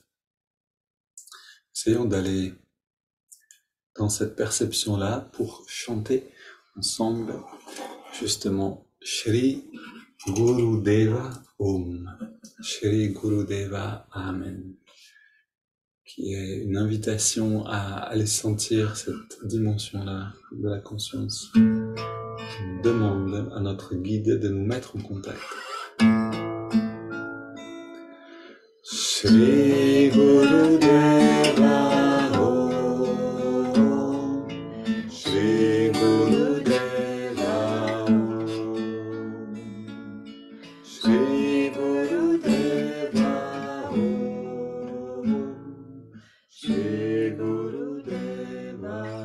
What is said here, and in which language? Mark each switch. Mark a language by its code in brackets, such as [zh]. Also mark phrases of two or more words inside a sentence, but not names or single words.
[fr] Essayons d'aller dans cette perception-là pour chanter ensemble justement [sa] Shri Gurudeva Om, Shri Gurudeva Amen, [fr] qui est une invitation à aller sentir cette dimension-là de la conscience. On demande à notre guide de nous mettre en contact. [sa] Shri Gurudeva Om, Shri Gurudeva Om, Shri Gurudeva Om, Shri Gurudeva